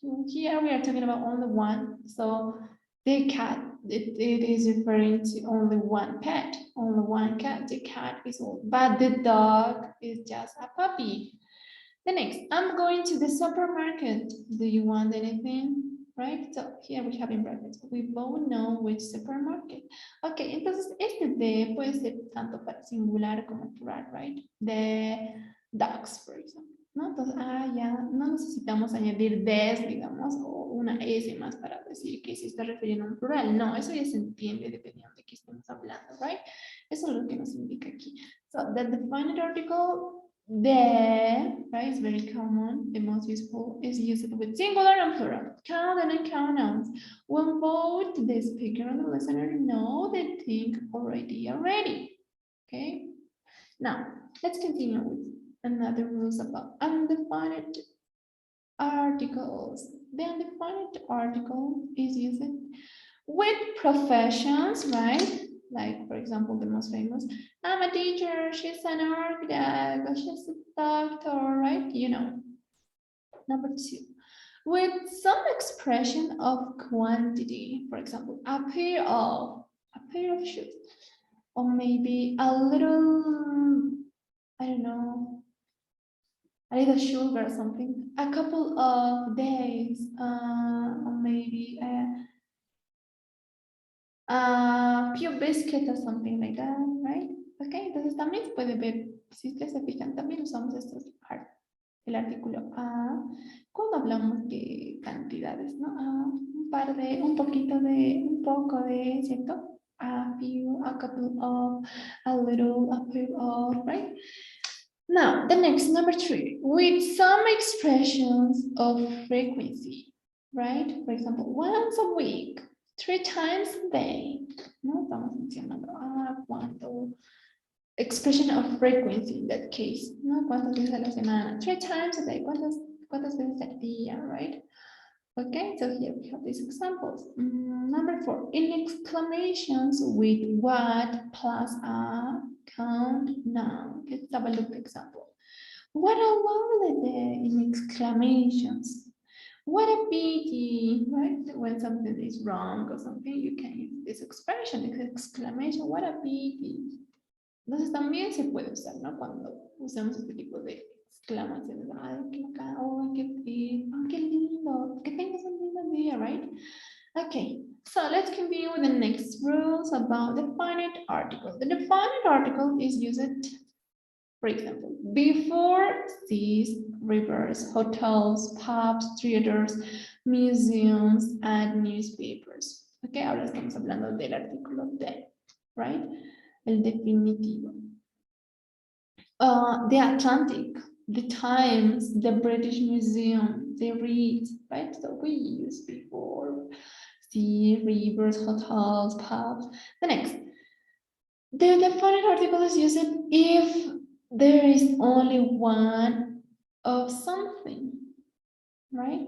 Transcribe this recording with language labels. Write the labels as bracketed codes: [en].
[en] Here we are talking about only one. So the cat, it is referring to only one pet, only one cat. The cat is old, but the dog is just a puppy. The next, I'm going to the supermarket. Do you want anything? Right? So here we have in brackets. We both know which supermarket. [es] Ok, entonces este de puede ser tanto para singular como plural, right? [en] The dogs, for example. [es] ¿No? Entonces, ya no necesitamos añadir des, digamos, o una S más para decir que se está refiriendo a un plural. No, eso ya se entiende dependiendo de qué estemos hablando, right? Eso es lo que nos indica aquí. [en] So, the defined article The, right, is very common. The most useful is used with singular and plural. Count and uncount nouns. When both the speaker and the listener know the thing already. Okay. Now let's continue with another rules about undefined articles. The undefined article is used with professions, right? Like, for example, the most famous, I'm a teacher, she's an architect, or she's a doctor, right? You know. Number two, with some expression of quantity, for example, a pair of shoes, or maybe a little, I don't know, a little sugar or something, a couple of days, or maybe a few biscuits or something like that, right? [es] Ok, entonces también puede ver, si ustedes se fijan, también usamos el artículo a cuando hablamos de cantidades, ¿no? Un par de, un poquito de, un poco de, ¿cierto? [en] A few, a couple of, a little, a few of, right? Now, the next, number three, with some expressions of frequency, right? For example, once a week, 3 times a day. [es] No estamos mencionando cuánto. [en] Expression of frequency in that case. [es] No cuántas veces a la semana. [en] 3 times a day. [es] ¿Cuántas veces al día, right? [en] Okay, so here we have these examples. Number 4, in exclamations with what plus a count noun. Let's have a look example. What a lovely day in exclamations. What a pity, right? When something is wrong or something, you can use this expression, this exclamation, what a pity. [es] Entonces también se puede usar, ¿no? Cuando usamos este tipo de exclamaciones. Ay, qué bacán, oh, qué lindo, que tengas un lindo día, right? [en] Okay, so let's continue with the next rules about definite article. The definite article is used, for example, before seas, rivers, hotels, pubs, theaters, museums, and newspapers. [es] Okay, ahora estamos hablando del artículo de, right? El definitivo. [en] The Atlantic, the Times, the British Museum, the Reed, right? So we use before, sea, rivers, hotels, pubs. The next, the definite article is used if there is only one of something, right?